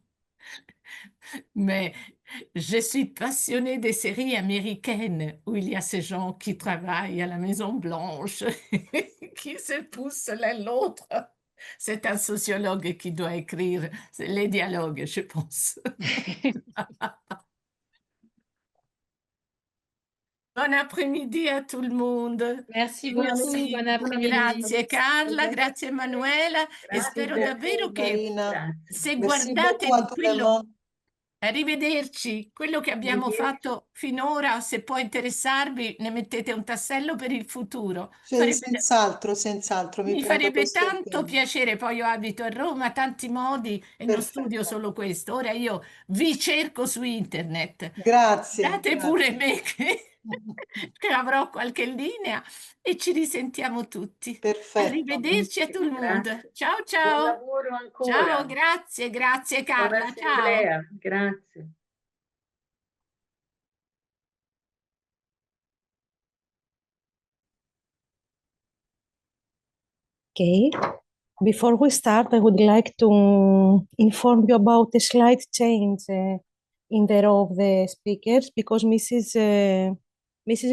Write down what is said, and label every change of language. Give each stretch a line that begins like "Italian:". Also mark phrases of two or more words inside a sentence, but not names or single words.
French: Mais je suis passionnée des séries américaines où il y a ces gens qui travaillent à la Maison Blanche, qui se poussent l'un l'autre. C'est un sociologue qui doit écrire les dialogues, je pense. Bon après-midi à tout le monde. Merci
Italian: E
French: beaucoup, merci. bon après-midi.
Italian: Grazie Carla, grazie Emanuela. E Grazie spero a te, davvero che Marina. se
French: Merci
Italian: guardate
French: beaucoup à tout le
Italian: quello,
French: monde.
Italian: arrivederci, quello che abbiamo fatto finora, se può interessarvi, ne mettete un tassello per il futuro. Senz'altro, senz'altro, mi Mi prendo farebbe questo tanto impegno. piacere, poi io abito a Roma, tanti modi e non studio Perfetto. solo questo. Ora io vi cerco su internet. Grazie, Date pure grazie. me che avrò qualche linea e ci risentiamo tutti. Perfetto. Arrivederci a tutto il mondo. Grazie. Ciao Buon ciao. lavoro Ciao, ancora. grazie, grazie Buona Carla. Ciao. assemblea. Grazie.
English: Okay. Before we start, I would like to inform you about a slight change in the row of the speakers because Mrs.